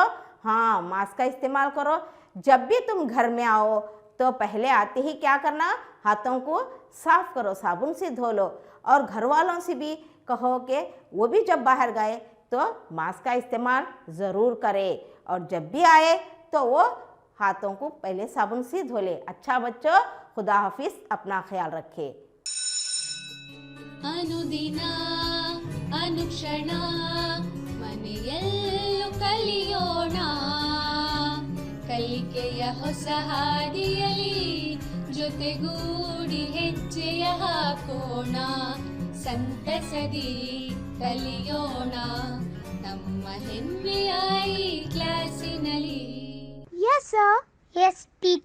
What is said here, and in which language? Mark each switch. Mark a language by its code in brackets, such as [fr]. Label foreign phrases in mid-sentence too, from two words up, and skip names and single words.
[hi] हाँ, मास्क का इस्तेमाल करो। जब भी तुम घर में आओ तो पहले आते ही क्या करना, हाथों को साफ़ करो, साबुन से धो लो। और घर वालों से भी कहो कि वो भी जब बाहर गए तो मास्क का इस्तेमाल ज़रूर करें, और जब भी आए तो वो हाथों को पहले साबुन से धो ले। अच्छा बच्चों, खुदा हाफिज़, अपना ख्याल रखें। [kn] ಅನುದಿನ ಅನುಕ್ಷಣ ಮನೆಯಲ್ಲೂ ಕಲಿಯೋಣ, ಕಲಿಕೆಯ ಹೊಸ ಹಾದಿಯಲಿ ಜೊತೆಗೂಡಿ ಹೆಜ್ಜೆಯ ಹಾಕೋಣ, ಸಂತಸದಿ ಕಲಿಯೋಣ ನಮ್ಮ ಹೆಮ್ಮೆಯ ಈ ಕ್ಲಾಸಿನಲ್ಲಿ. [en] Yes, sir. Yes, teacher.